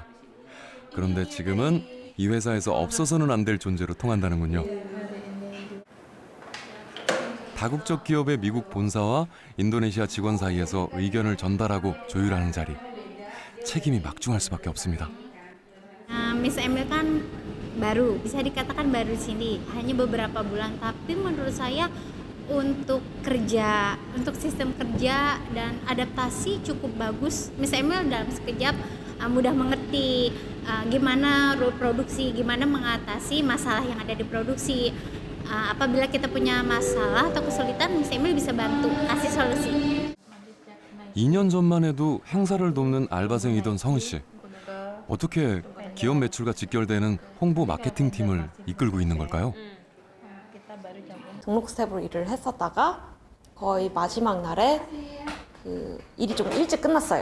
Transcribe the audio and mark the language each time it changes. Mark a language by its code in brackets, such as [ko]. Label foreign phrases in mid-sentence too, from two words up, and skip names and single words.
[ko] 그런데 지금은 이 회사에서 없어서는 안 될 존재로 통한다는군요. 다국적 기업의 미국 본사와 인도네시아 직원 사이에서 의견을 전달하고 조율하는 자리. 책임이 막중할 수밖에 없습니다. [id] Miss Emil kan baru, bisa dikatakan baru di sini, hanya beberapa bulan. Tapi menurut saya untuk kerja, untuk sistem kerja dan adaptasi cukup bagus. Miss Emil dalam sekejap mudah mengerti gimana rule produksi, gimana mengatasi masalah yang ada di produksi. Apabila kita punya masalah atau kesulitan, Miss Emil bisa bantu kasih solusi. [ko] 2년 전만 해도 행사를 돕는 알바생이던 성은 씨. 어떻게 기업 매출과 직결되는 홍보 마케팅 팀을 이끌고 있는 걸까요? 등록 스텝으로 일을 했었다가 거의 마지막 날에 그 일이 좀 일찍 끝났어요.